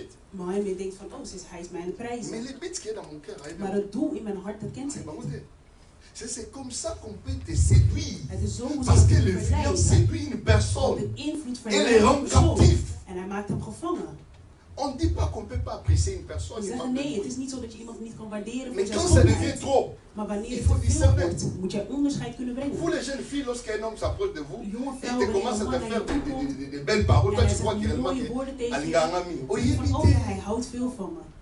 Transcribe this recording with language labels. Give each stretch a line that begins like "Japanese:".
Dutch: Maar hij denkt van, oh, hij is mij aan de prijzen. Maar het doel in mijn hart, dat kent zij niet.
French: C'est comme ça qu'on peut te séduire. Parce que l'influence séduit une personne et les rend captif.
Dutch: En hij maakt hem gevangen.
French: On ne dit pas qu'on ne peut pas apprécier une personne.
Dutch: We zeggen nee, het is niet zo dat je iemand niet kan waarderen.
French: Mais quand ça devient trop,
Dutch: maar wanneer het te veel wordt, moet jij onderscheid kunnen brengen.
French: Vous les jeunes filles, lorsqu'un homme s'approche de vous, il te commence à te faire de belles paroles. Toi tu crois qu'il réellement
Dutch: oh ja, hij houdt veel van me.